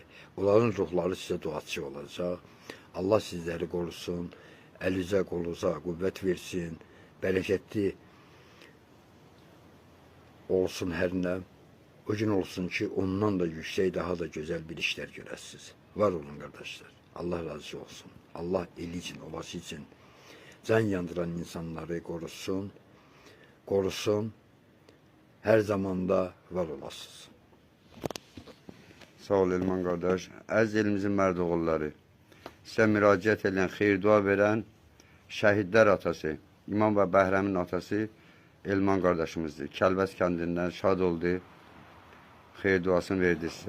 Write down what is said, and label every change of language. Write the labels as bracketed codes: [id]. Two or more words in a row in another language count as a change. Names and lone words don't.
[az] Onların ruhları sizə duaçı olacaq. Allah sizləri qorusun, əlinizə, qolunuza qüvvət versin, bərəkətli olsun hər nə. O gün olsun ki, ondan da yüksək, daha da gözəl bir işlər görəsiniz. Var olun qardaşlar. Allah razı olsun. [tr] Allah eli için, obası için can yandıran insanları korusun. Korusun. Her zamanda var olasınız. Sağ ol Elman kardeş. [az] Əziz elimizin mərd oğulları, sizə müraciət edən, xeyir dua verən şəhidlər atası, İmam və Bəhrəmin atası Elman kardeşimizdir. Kəlbəz kəndindən şad oldu. Xeyir duasını verdi sizə.